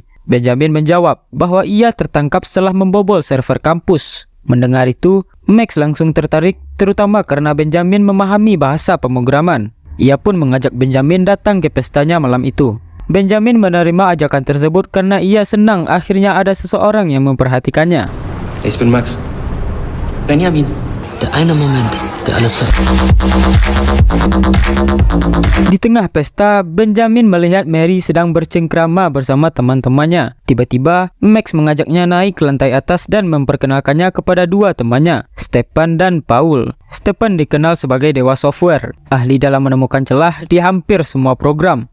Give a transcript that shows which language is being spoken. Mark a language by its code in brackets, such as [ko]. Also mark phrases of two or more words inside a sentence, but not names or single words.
[id] Benjamin menjawab bahwa ia tertangkap setelah membobol server kampus. Mendengar itu, Max langsung tertarik, terutama karena Benjamin memahami bahasa pemrograman. Ia pun mengajak Benjamin datang ke pestanya malam itu. Benjamin menerima ajakan tersebut karena ia senang akhirnya ada seseorang yang memperhatikannya. [de] Ich bin Max. Benjamin, der eine Moment, der alles verändert. [id] Di tengah pesta, Benjamin melihat Mary sedang bercengkrama bersama teman-temannya. Tiba-tiba, Max mengajaknya naik ke lantai atas dan memperkenalkannya kepada 2 temannya, Stefan dan Paul. Stefan dikenal sebagai dewa software, ahli dalam menemukan celah di hampir semua program.